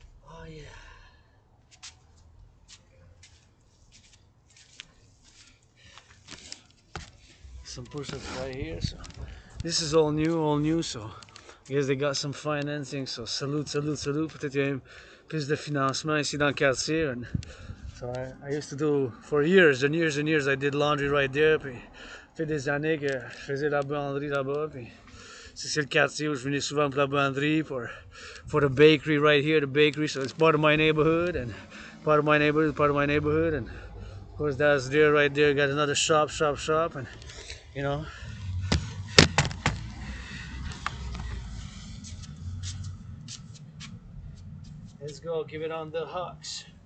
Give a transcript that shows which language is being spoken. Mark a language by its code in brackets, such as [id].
[en] Oh yeah. Some push-ups right here. So this is all new. So I guess they got some financing. So salute. [fr] Peut-être qu'il y a plus de financement ici dans le quartier. And [en] So I used to do, for years and years and years, I did laundry right there. [fr] Puis, ça fait des années que je faisais la buanderie là-bas. Puis, c'est le quartier où je venais souvent pour la buanderie, [en] for the bakery right here, the bakery. So it's part of my neighborhood, and part of my neighborhood. And of course, that's there, right there. Got another shop, and you know. Let's go, give it on the hawks.